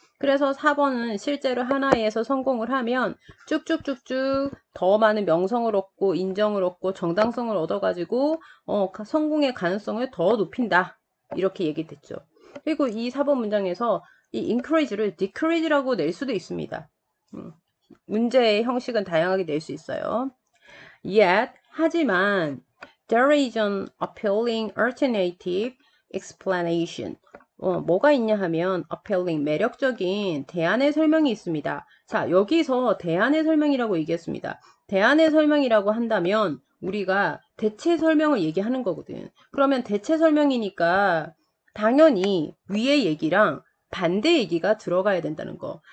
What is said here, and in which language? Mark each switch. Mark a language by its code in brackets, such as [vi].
[ko] 그래서 4번은 실제로 하나에서 성공을 하면 쭉쭉쭉쭉 더 많은 명성을 얻고 인정을 얻고 정당성을 얻어가지고 성공의 가능성을 더 높인다. 이렇게 얘기됐죠. 그리고 이 4번 문장에서 이 encourage를 decrease라고 낼 수도 있습니다. 문제의 형식은 다양하게 낼 수 있어요. [en] Yet, [ko] 하지만 [en] there is an appealing alternative explanation. [ko] 뭐가 있냐 하면 appealing, 매력적인 대안의 설명이 있습니다. 자, 여기서 대안의 설명이라고 얘기했습니다. 대안의 설명이라고 한다면 우리가 대체 설명을 얘기하는 거거든. 그러면 대체 설명이니까 당연히 위의 얘기랑 반대 얘기가 들어가야 된다는 거.